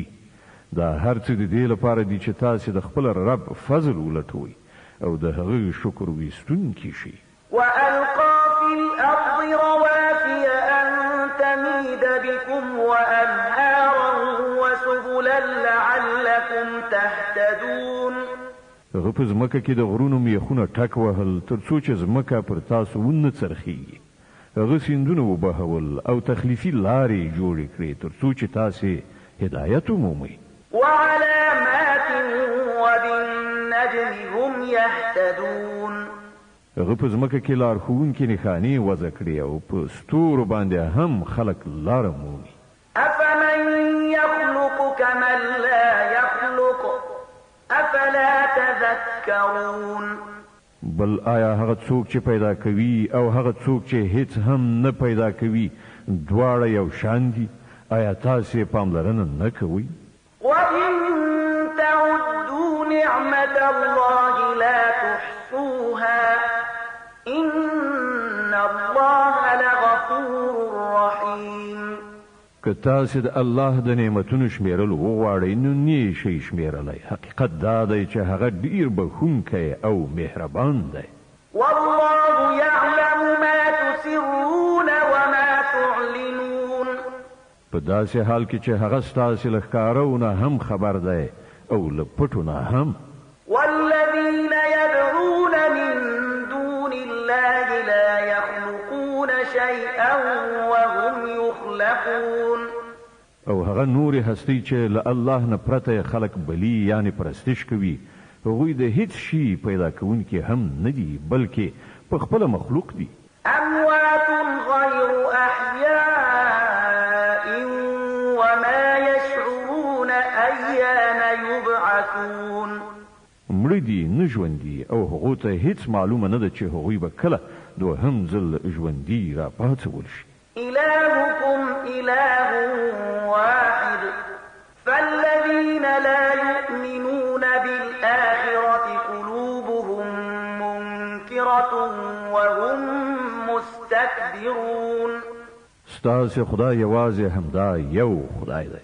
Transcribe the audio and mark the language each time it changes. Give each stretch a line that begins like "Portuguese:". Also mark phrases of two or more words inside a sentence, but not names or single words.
Pashto: دا هر څه د دې لپاره دي چې تاسو د خپل رب فضل ولټوئ او د هغه شکر ویستونکي شي.
Arabic: وألقى في الأرض رواسي أن تميد بكم وأنهارا وسبلا لعلكم تهتدون.
Pashto: هغه په ځمکه کې د غرونو میخونه ټک وهل تر څو چې ځمکه پر تاسو ونه څرخیږي. هغه سیندونه وبهول او تخلیفي لارې جوړې کړې تر څو چې تاسو هدایت ومومئ.
Arabic: وعلامات وبالنجم هم يهتدون.
Pashto: هغه په ځمکه کې لارښوونکي نښانې وضع کړې او په ستورو باندې هم خلک لاره مومي.
Arabic: أفمن يخلق كمن لا يخلق أفلا تذكرون.
Pashto: بل آیا هغه څوک چې پیدا کوي او هغه څوک چې هیڅ هم نه پیدا کوي دواړه یو شان دي؟ آیا تاسو پاملرنه نه کوئ؟
Arabic: وإن تعدوا نعمة الله لا تحصوها إن الله لغفور رحيم.
Pashto: که تاسو د الله د نعمتونو شمیرل وغواړئ نو نه شئ شمیرلی. حقیقت دا دی چې هغه ډیر بخښونکی او مهربان دی.
Arabic: والله يعلم ما تسرون وما تعلنون.
Pashto: په داسې حال کې چې هغه ستاسو له ښکارونه هم خبر دی او له پټو نه هم.
Arabic: والذين يدعون من دون الله لا يخلقون شيئا وهم يخلقون.
Pashto: او هغه نور هستی چې له الله نه پرته خلق بلی یعنی پرستش کوي هغوی د هیڅ شي پیدا کوونکي هم نه دي بلکې په خپل مخلوق دي.
Arabic: اموات غير احياء وما يشعرون ايان يبعثون.
Pashto: مړه دي نه ژوندي او هغو ته هیڅ معلومه نه ده چې هغوی به کله دوهم ځل ژوندي را پاڅول شي.
Arabic: إلهكم إله واحد فالذين لا يؤمنون بالآخرة قلوبهم منكرة وهم مستكبرون.
Pashto: ستاسو خدای یوازې همدا یو خدای دی.